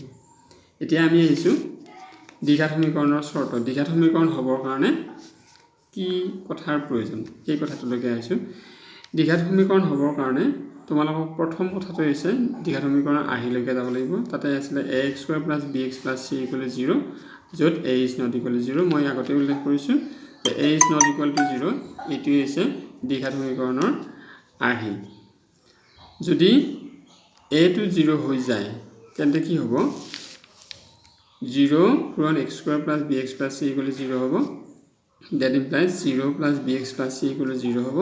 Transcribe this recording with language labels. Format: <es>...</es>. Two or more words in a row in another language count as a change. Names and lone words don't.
<as>এতিয়া আমি আহিছোঁ দ্বিঘাত সমীকৰণৰ চৰ্ত। দ্বিঘাত সমীকৰণ হ'বৰ কাৰণে কি কথাৰ প্ৰয়োজন সেই কথাটোলৈকে আহিছোঁ। দ্বিঘাত সমীকৰণ হ'বৰ কাৰণে তোমালোকক প্ৰথম কথাটো হৈছে দ্বিঘাত সমীকৰণৰ আৰ্হিলৈকে যাব লাগিব। তাতে আছিলে ax² + bx + c = 0, য'ত</as> <en>a is not equal to 0।</en> <as>মই আগতে উল্লেখ কৰিছোঁ যে</as> <en>a is not equal to 0</en> <as>এইটোৱে হৈছে দ্বিঘাত সমীকৰণৰ আৰ্হি। যদি a টো 0 হৈ যায় তেন্তে কি হ'ব, 0 পূৰণ x² + bx + c = 0 হ'ব।</as> <en>That implies 0 + bx + c = 0 হ'ব।</en>